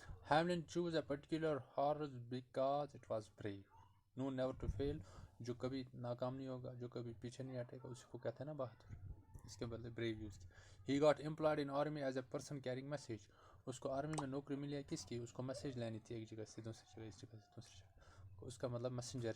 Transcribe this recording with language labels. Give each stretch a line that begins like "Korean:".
English: Hamlin chose a particular horse because it was brave. Known never to fail,
Urdu: جو کبھی ناکام نہیں ہوگا, جو کبھی پیچھے نہیں ہٹے گا, اسی کو کہتے ہیں نا بہادر. اس کے بدلے brave یوز کیا.
English: He got employed in army as a person carrying message.
Urdu: اس کو آرمی میں نوکری ملی ہے کس کی, اس کو میسیج لینی تھی ایک جگہ سے دوسری جگہ, اس جگہ سے دوسری جگہ. اس کا مطلب messenger.